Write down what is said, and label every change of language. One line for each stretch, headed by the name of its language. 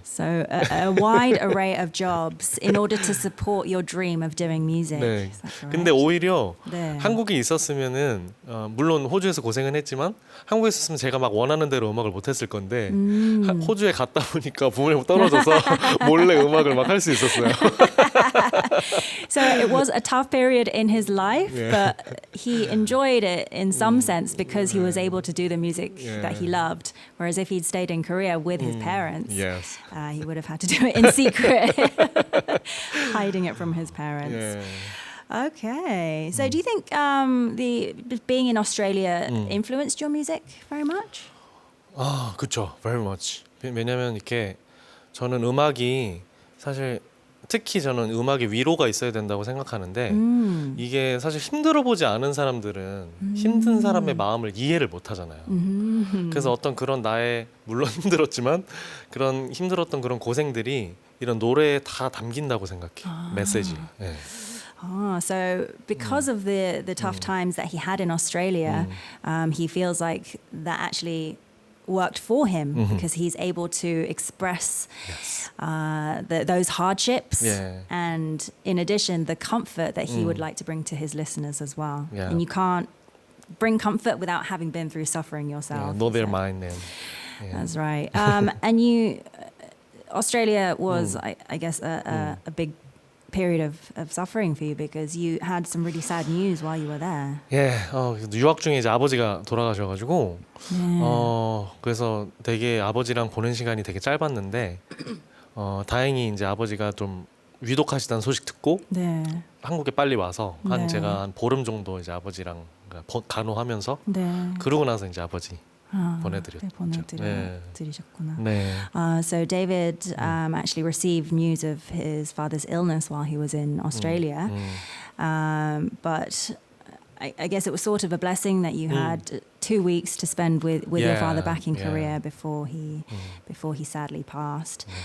English: So a wide array of jobs in order to support your dream of doing music.
Korean: 네.
English: Is that correct?
Korean: 근데 오히려 네. 한국에 있었으면은 물론 호주에서 고생은 했지만 한국에 있었으면 제가 막 원하는 대로 음악을 못 했을 건데 호주에 갔다 보니까 부모님 떨어져서 몰래 음악을 막 할 수 있었어요.
English: So it was a tough period in his life, Yeah. but he enjoyed it in some sense because he was able to do the music that he loved. Whereas if he'd stayed in Korea with his parents, Yes. he would have had to do it in secret, hiding it from his parents. Yeah. Okay. So do you think being in Australia influenced your music very much?
Korean: 그렇죠.
English: Very much.
Korean: 왜냐면 이렇게 저는 음악이 사실 특히 저는 음악에 위로가 있어야 된다고 생각하는데 이게 사실 힘들어 보지 않은 사람들은 힘든 사람의 마음을 이해를 못 하잖아요. 그래서 어떤 그런 나의 물론 힘들었지만 그런 힘들었던 그런 고생들이 이런 노래에 다 담긴다고 생각해요. 메시지. 네.
English: So because of the tough times that he had in Australia, he feels like that actually worked for him because he's able to express those hardships and in addition the comfort that he would like to bring to his listeners as well. Yeah. And you can't bring comfort without having been through suffering yourself. know their So- mind and That's right. And Australia was, I guess, a big period of suffering for you because you had some really sad news while you were there.
Korean: 예, 유학 중에 이제 아버지가 돌아가셔가지고 그래서 되게 아버지랑 보낸 시간이 되게 짧았는데 다행히 이제 아버지가 좀 위독하시다는 소식 듣고 네. 한국에 빨리 와서 네. 제가 한 보름 정도 이제 아버지랑 간호하면서 네. 그러고 나서 이제 아버지 네, 보내드렸죠. 보내드리셨구나. 네.
English: So David actually received news of his father's illness while he was in Australia, but I guess it was sort of a blessing that you had 2 weeks to spend with your father back in Korea before he sadly passed.